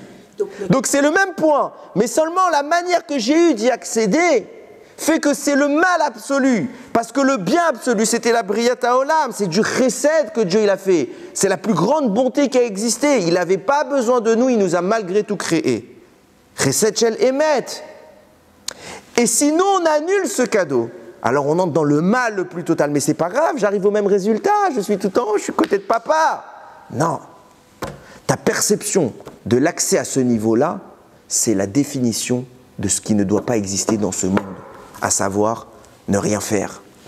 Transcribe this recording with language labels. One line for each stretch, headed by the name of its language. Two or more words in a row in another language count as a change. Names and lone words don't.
French: Donc c'est le même point. Mais seulement la manière que j'ai eue d'y accéder fait que c'est le mal absolu. Parce que le bien absolu, c'était la
Hebrew: בריאת עולם.
French: C'est du chesed que Dieu il a fait. C'est la plus grande bonté qui a existé. Il n'avait pas besoin de nous, il nous a malgré tout créés.
Hebrew: חסד של אמת.
French: Et si nous, on annule ce cadeau, alors on entre dans le mal le plus total. Mais c'est pas grave, j'arrive au même résultat. Je suis tout en haut, je suis côté de papa. Non. Ta perception de l'accès à ce niveau-là, c'est la définition de ce qui ne doit pas exister dans ce monde, à savoir ne rien faire.